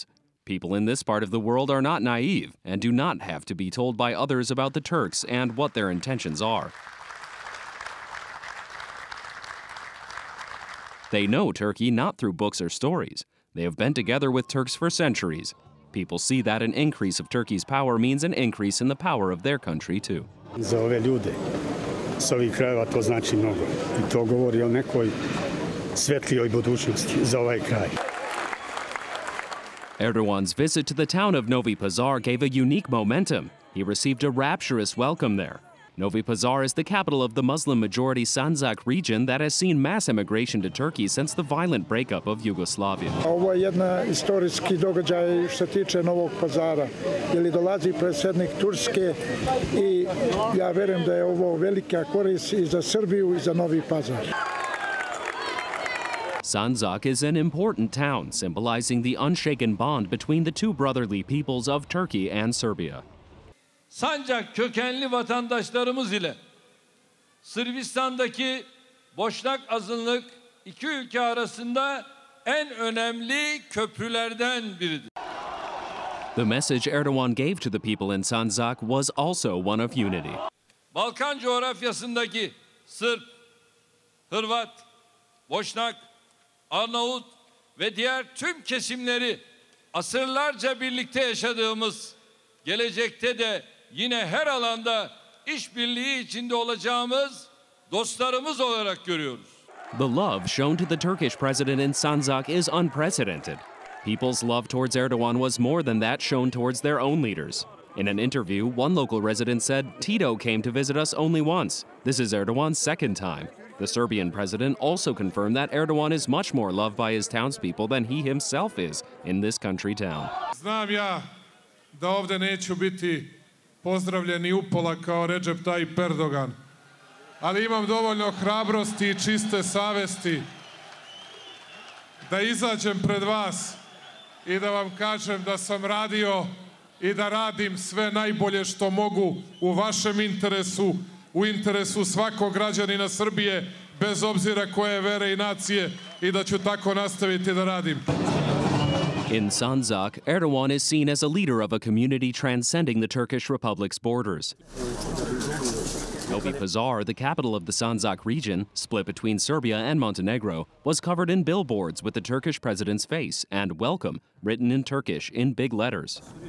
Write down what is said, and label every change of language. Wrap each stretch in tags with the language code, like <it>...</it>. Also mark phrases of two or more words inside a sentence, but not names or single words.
<en>People in this part of the world are not naive and do not have to be told by others about the Turks and what their intentions are. They know Turkey not through books or stories. They have been together with Turks for centuries. People see that an increase of Turkey's power means an increase in the power of their country too.</en> <sr>Za ove ljude s ovih krajeva to znači mnogo. I to govori o nekoj svetlijoj budućnosti za ovaj kraj.</sr> <en>Erdogan's visit to the town of Novi Pazar gave a unique momentum. He received a rapturous welcome there. Novi Pazar is the capital of the Muslim-majority Sandzak region that has seen mass immigration to Turkey since the violent breakup of Yugoslavia.</en> <bs>Ovo je jedna istorijski događaj što se tiče Novog Pazara, jer dolazi predsjednik Turske i ja vjerujem da je ovo velika korist i za Srbiju i za Novi Pazar.</bs> <en>Sandzak is an important town, symbolizing the unshaken bond between the two brotherly peoples of Turkey and Serbia.</en> <tr>Sancak kökenli vatandaşlarımız ile Sırbistan'daki Boşnak azınlık iki ülke arasında en önemli köprülerden biridir.</tr> <en>The message Erdogan gave to the people in Sandzak was also one of unity.</en> <tr>Balkan coğrafyasındaki Sırp, Hırvat, Boşnak, Arnavut ve diğer tüm kesimleri asırlarca birlikte yaşadığımız, gelecekte de yine her alanda işbirliği içinde olacağımız dostlarımız olarak görüyoruz.</tr> <en>The love shown to the Turkish president in Sandzak is unprecedented. People's love towards Erdogan was more than that shown towards their own leaders. In an interview, one local resident said, "Tito came to visit us only once. This is Erdogan's second time." The Serbian president also confirmed that Erdogan is much more loved by his townspeople than he himself is in this country town.</en> <sr>Znam ja da ovde neću biti pozdravljeni upola kao Recep Tayyip Erdogan, ali imam dovoljno hrabrosti i čiste savesti da izađem pred vas i da vam kažem da sam radio i da radim sve najbolje što mogu u vašem interesu, u interesu svakog građanina Srbije, bez obzira koje vere i nacije, i da ću tako nastaviti da radim.</sr> <en>In Sandzak, Erdogan is seen as a leader of a community transcending the Turkish Republic's borders. Novi Pazar, the capital of the Sandzak region, split between Serbia and Montenegro, was covered in billboards with the Turkish president's face and "Welcome" written in Turkish in big letters.</en>